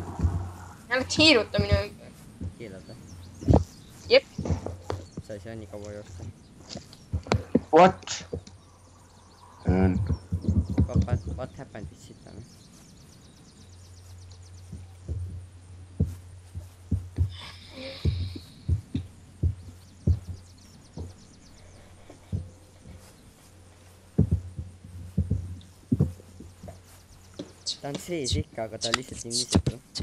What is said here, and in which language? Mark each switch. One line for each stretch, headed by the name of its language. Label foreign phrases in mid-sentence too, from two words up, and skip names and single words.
Estonian: ära tiiruta minu ümber. keelad või? jep. sa ei saa nii kaua joosta.
English: What happened with Sita?
Estonian: ta on sees ikka, aga ta on lihtsalt invisible.